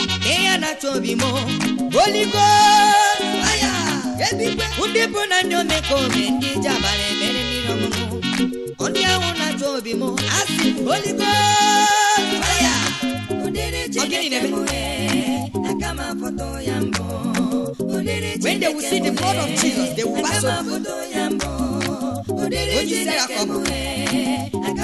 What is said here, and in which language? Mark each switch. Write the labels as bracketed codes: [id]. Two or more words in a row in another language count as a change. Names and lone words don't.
[ig] Ihe ya na-achọ obi m, [en] Holy Ghost, fire. [ig] Ndị mpụ na ndị omekome, ndị ji ọbara emere m ihe ọṅụṅụ. Ndị ahụ na-achọ obi m, asị m, [en] Holy Ghost, fire. [ig] Ọ gịnị na-eme? [en] When they will see the blood of Jesus, they will pass over. [ig] Onye isi agha ka ọ bụ.